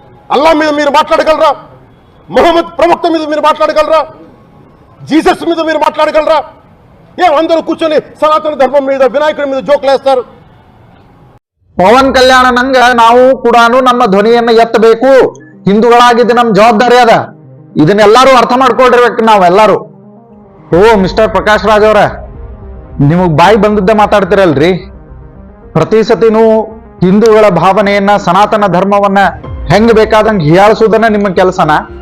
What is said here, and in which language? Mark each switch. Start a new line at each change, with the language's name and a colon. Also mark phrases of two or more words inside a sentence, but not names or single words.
Telugu: అల్లా మీద మీరు మాట్లాడగలరా? మొహమ్మద్ ప్రవక్త మీద మీరు మాట్లాడగలరా? జీసస్ మీద మీరు మాట్లాడగలరా? అందరూ కూర్చొని సనాతన ధర్మం మీద వినాయకుడి మీద జోకులేస్తారు.
Kannada: ಪವನ್ ಕಲ್ಯಾಣ ನಂಗ ನಾವು ಕೂಡ ನಮ್ಮ ಧ್ವನಿಯನ್ನ ಎತ್ತಬೇಕು. ಹಿಂದೂಗಳಾಗಿದ್ದು ನಮ್ಮ ಜವಾಬ್ದಾರಿ ಅದ. ಇದನ್ನೆಲ್ಲರೂ ಅರ್ಥ ಮಾಡ್ಕೊಂಡಿರ್ಬೇಕು ನಾವೆಲ್ಲರೂ. ಮಿಸ್ಟರ್ ಪ್ರಕಾಶ್ ರಾಜ್ ಅವರ, ನಿಮಗ್ ಬಾಯಿ ಬಂದದ್ದ ಮಾತಾಡ್ತಿರಲ್ರಿ. ಪ್ರತಿ ಸತಿನೂ ಹಿಂದೂಗಳ ಭಾವನೆಯನ್ನ, ಸನಾತನ ಧರ್ಮವನ್ನ ಹೆಂಗ್ ಬೇಕಾದಂಗೆ ಹೀಯಾಳಿಸೋದನ್ನ ನಿಮ್ಮ ಕೆಲಸನ.